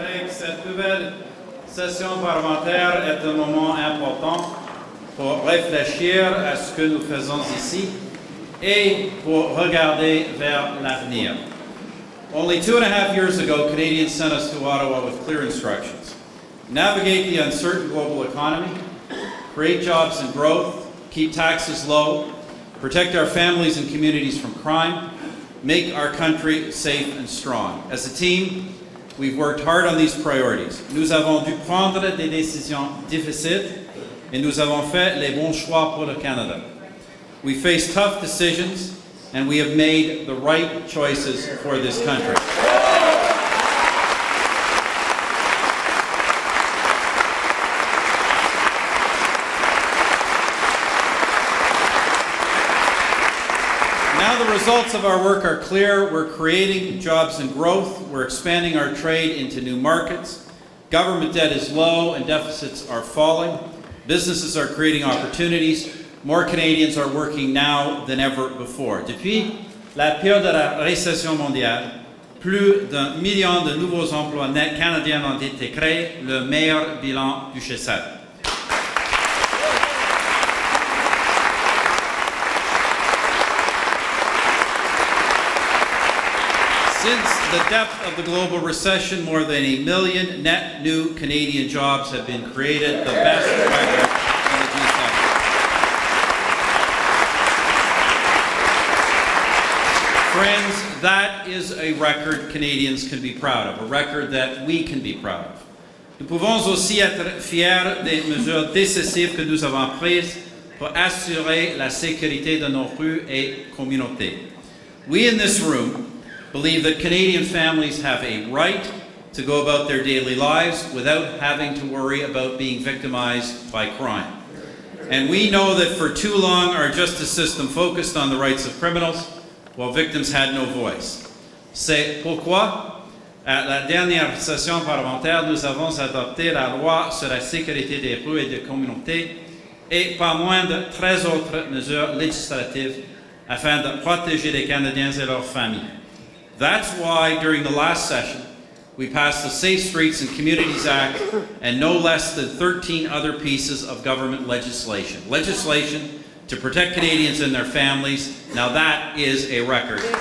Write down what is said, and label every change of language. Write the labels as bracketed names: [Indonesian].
[French] Cette nouvelle session parlementaire est un moment important pour réfléchir à ce que nous faisons ici et pour regarder vers l'avenir. [English] Only 2.5 years ago, Canadians sent us to Ottawa with clear instructions. Navigate the uncertain global economy, create jobs and growth, keep taxes low, protect our families and communities from crime, make our country safe and strong. As a team, we've worked hard on these priorities. [French] Nous avons dû prendre des décisions difficiles et nous avons fait les bons choix pour le Canada. [English] We faced tough decisions and we have made the right choices for this country. Now the results of our work are clear. We're creating jobs and growth. We're expanding our trade into new markets. Government debt is low and deficits are falling. Businesses are creating opportunities. More Canadians are working now than ever before. [French] Depuis la période de la récession mondiale, plus d'1 million de nouveaux emplois nets canadiens ont été créés, le meilleur bilan du G7. [English] Since the depth of the global recession, more than 1 million net new Canadian jobs have been created, the best record in the G7. Friends, that is a record Canadians can be proud of, a record that we can be proud of. [French] Nous pouvons aussi être fiers des mesures décisives que nous avons prises pour assurer la sécurité de nos rues et communautés. [English] We in this room believe that Canadian families have a right to go about their daily lives without having to worry about being victimized by crime. And we know that for too long our justice system focused on the rights of criminals while victims had no voice. [French] C'est pourquoi, à la dernière session parlementaire, nous avons adopté la loi sur la sécurité des rues et des communautés et pas moins de 13 autres mesures législatives afin de protéger les Canadiens et leurs familles. [English] That's why, during the last session, we passed the Safe Streets and Communities Act and no less than 13 other pieces of government legislation. Legislation to protect Canadians and their families. Now that is a record.